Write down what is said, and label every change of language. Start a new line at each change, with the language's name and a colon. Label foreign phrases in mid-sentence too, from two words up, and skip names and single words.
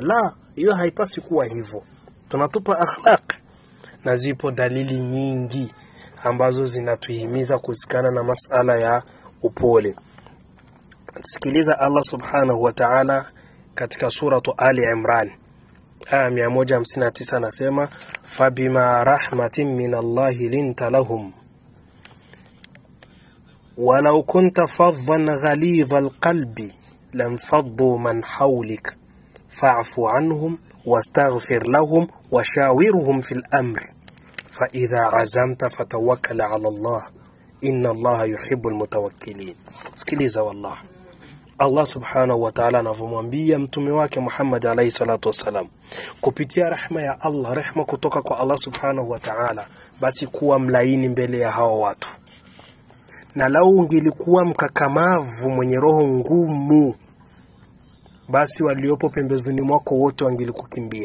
Swahili: La, hiyo haipasi kuwa hivyo. Tunatupa akhlaq, na zipo dalili nyingi ambazo zinatuhimiza kusikana na masala ya upole.
Arabic: Sikiliza الله سبحانه وتعالى
Swahili: katika suratu Ali Imran aya 159 anasema,
Arabic: فبما رحمة من الله لنت لهم ولو كنت فظا غليظ القلب لانفضوا من حولك فاعف عنهم واستغفر لهم وشاورهم في الأمر فإذا عزمت فتوكل على الله إن الله يحب المتوكلين.
Swahili: Sikiliza wallah,
Arabic: الله سبحانه وتعالى
Swahili: anavumwambia mtume wake Muhammad
Arabic: عليه الصلاة والسلام
Swahili: kupitia rahma ya Allah, rehema kutoka kwa
Arabic: الله سبحانه وتعالى,
Swahili: basi kuwa mlaini mbele ya hawa watu. Na lau ungelikuwa mkakamavu mwenye roho ngumu, basi waliopo pembezoni mwako wote wangelikukimbia.